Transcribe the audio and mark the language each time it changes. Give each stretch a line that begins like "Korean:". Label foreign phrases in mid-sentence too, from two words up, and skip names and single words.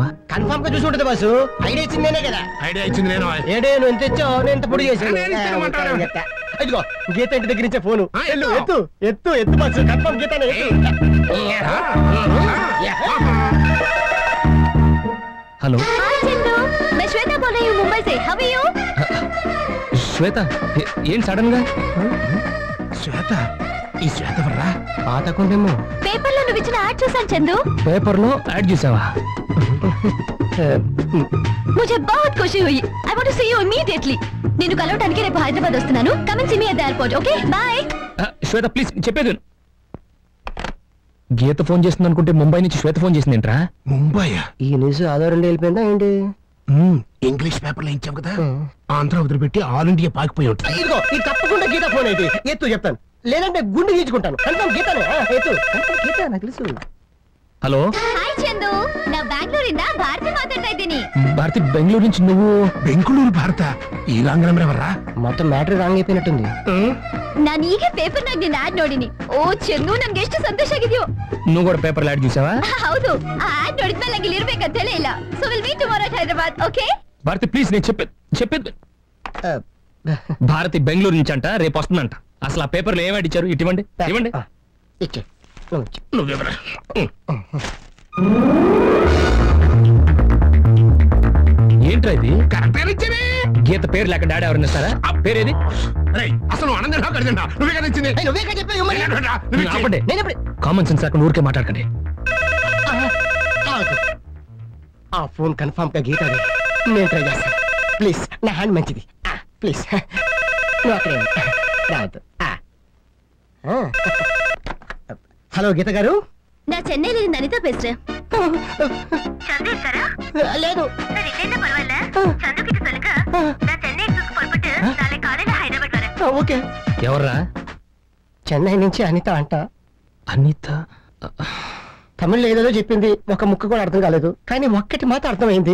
Telugu: కన్ఫర్మ్ గా చూసి ఉంటుంది బాసు. ఐడియా ఇచ్చింది నేనే కదా. ఐడియా ఇచ్చింది నేను. ఏడే నువ్వు ఎంత ఇచ్చావు, నేను ఎంత పొడి చేశాను. ఇదిగో గీత ఇంటి దగ్గర నుంచే ఫోను. ఎత్తు ఎత్తు ఎత్తు బాసు. కన్ఫర్మ్ గీత. హలో
Hindi: శ్వేత बोल रही हूँ मुंबई से.
English: How are you?
Telugu: శ్వేత ఏం సడన్ గా? శ్వేత ఈ శ్వేత వర్రా పాత కొండేమో. పేపర్ లో నువ్వు ఇచ్చిన యాడ్ చూసాను చందు. పేపర్ లో యాడ్ చూసావా?
Hindi: मुझे बहुत खुशी हुई.
English: I want to see you immediately.
Telugu: నేను కలవడానికి రేపు హైదరాబాద్ వస్తున్నాను.
English: Come and see me at the airport. Okay? Bye.
Telugu: శ్వేత ప్లీజ్ చెప్పేది. గీత ఫోన్ చేస్తుంది అనుకుంటే ముంబై నుంచి శ్వేత ఫోన్ చేసింది ఏంట్రా? ముంబైయా? ఈ న్యూస్ ఆధారం వెళ్ళిపోయిందా ఏంటి? ఇంగ్లీష్ పేపర్ లో ఇచ్చావు కదా, ఆంధ్ర వదిలిపెట్టి
English: All India
Telugu: పాకిపోయి ఉంటుంది. ఇదిగో ఇది తప్పకుండా గీత ఫోన్ అయితే ఎత్తు చెప్తాను, లేదంటే గుండె గీచుకుంటాను. కన్ఫర్మ్ గీతనే. ఎత్తు. కన్ఫర్మ్ గీత నాకు తెలుసు. హలో హాయ్ చందు,
Kannada: ನಾ ಬ್ಯಾಂಗ್ಳೂರಿಂದ ಭಾರತಿ ಮಾತಾಡ್ತಾ ಇದ್ದೀನಿ.
Telugu: భారతి బెంగళూరు నుంచి. నువ్వు బెంగళూరు భారత? ఈ
English: wrong number
Telugu: ఎవర్రా? మొత్తం మ్యాటర్ రాంగ్ అయిపోయినట్టుంది.
Kannada: ನಾನು ಈಗ ಪೇಪರ್ ನಾಗ ನಿನ್ನ ಆಡ್ ನೋಡಿನಿ. ಓ ಚಂದು, ನನ್ಗೆ ಎಷ್ಟು ಸಂತೋಷ ಆಗಿದೆಯೋ.
Telugu: నువ్వు కూడా పేపర్ యాడ్ చూసావా?
Kannada: ಹೌದು, ಆ ಆಡ್ ನೋಡಿದ್ಮೇಲೆ ನಂಗೆ ಇಲ್ಲಿ ಇರ್ಬೇಕಂತ ಹೇಳೇ ಇಲ್ಲ.
English: So will meet tomorrow at Hyderabad. Okay
Telugu: భారతి ప్లీజ్, నేను చెప్పేది. భారతి బెంగళూరు నుంచి అంట, రేపు వస్తుందంట. అసలు ఆ పేపర్లో ఏం యాడ్ ఇచ్చారు? ఇవ్వండి ఇవ్వండి. ఇచ్చే నువ్వెవరా? ఏంట్రా ఇది? కరెక్ట్ ఇచ్చేది. గీత పేరు లేక డాడీ ఎవరైనా ఇస్తారా? ఆ పేరేది? అసలు ఆనందం నువ్వే కదా ఇచ్చింది. ఆపండి.
English: common sense
Telugu: లేకుండా ఊరికే మాట్లాడకండి. ఆ ఫోన్ కన్ఫర్మ్ గా గీత నేను ట్రై చేస్తాను. ప్లీజ్ నా హ్యాండ్ మంచిది. ప్లీజ్ నువ్వు అక్కడే రావద్దు. హలో గీత గారు,
Kannada: ನಾ ಚೆನ್ನೈಲಿಂದ ಅನಿತಾ ಪೇಸ್ರೆ.
Telugu: లేదు ఓకే. ఎవర్రా? చెన్నై నుంచి అనిత అంట. అనిత తమిళ్లో ఏదేదో చెప్పింది, ఒక ముక్క కూడా అర్థం కాలేదు, కానీ ఒక్కటి మాత్రం అర్థమైంది.